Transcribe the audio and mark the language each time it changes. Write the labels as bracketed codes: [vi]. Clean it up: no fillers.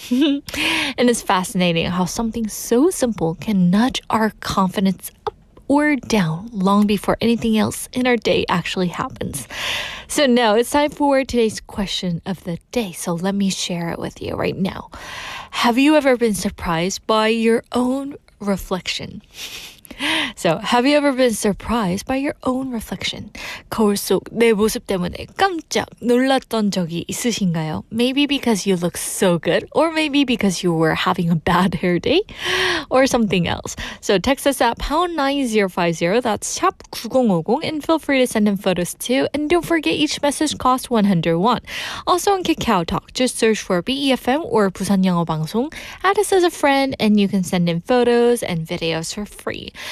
[en] And it's fascinating how something so simple can nudge our confidence up or down long before anything else in our day actually happens. So now it's time for today's question of the day. So let me share it with you right now. Have you ever been surprised by your own reflection? So, have you ever been surprised by your own reflection? [ko] 거울 속 내 모습 때문에 깜짝 놀랐던 적이 있으신가요? [en] Maybe because you look so good, or maybe because you were having a bad hair day, or something else. So, text us at #9050, that's 샵 9050, and feel free to send in photos too. And don't forget, each message costs 100 won. Also on Kakao Talk, just search for BEFM or 부산 영어 방송, add us as a friend, and you can send in photos and videos for free.